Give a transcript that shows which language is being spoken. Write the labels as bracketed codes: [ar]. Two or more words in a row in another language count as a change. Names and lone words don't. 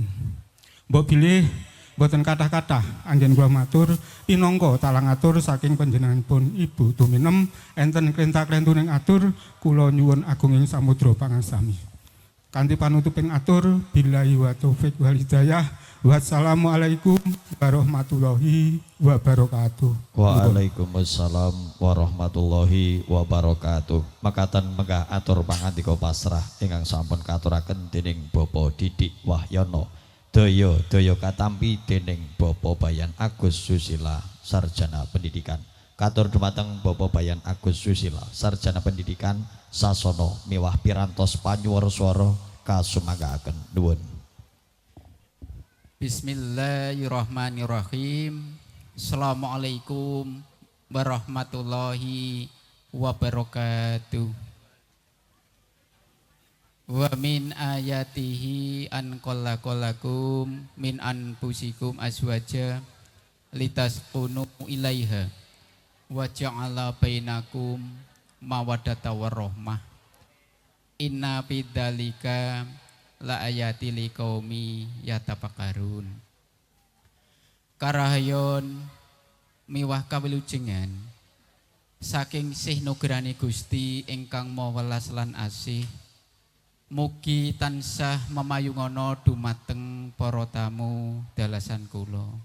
[jv] Mbok bilih boten kathah-kathah anggen kula matur pinangka talang atur saking panjenenganipun Ibu tuminem enten klentak-klentuning atur kula nyuwun agunging samudra pangasami. Kanthi panutuping atur [ar] بالله والتوفيق والهداية. والسلام عليكم ورحمة الله وبركاته. وعليكم السلام ورحمة الله وبركاته. [jv] Makaten menggah atur pangandika pasrah ingkang sampun katuraken dening Bapak Didik Wahyono. Daya katampi dening Bapak Bayan Agus Susila Sarjana Pendidikan. Katur dumateng Bapak Bayan Agus Susila Sarjana Pendidikan sasono miwah pirantos panyuwara swara kasumanggaken nuwun. [ar] بسم الله الرحمن الرحيم. السلام عليكم ورحمة الله وبركاته. ومن آياته أن خلق لكم من أنفسكم أزواجا لتسكنوا إليها وجعل بينكم مودة ورحمة. إن في ذلك لآيات لقوم يتفكرون. [jv] Karahayon miwah kawilujengan saking sih nugrani Gusti ingkang maha welas lan asih, mugi tansah memayungono dumateng para tamu dalasan kula.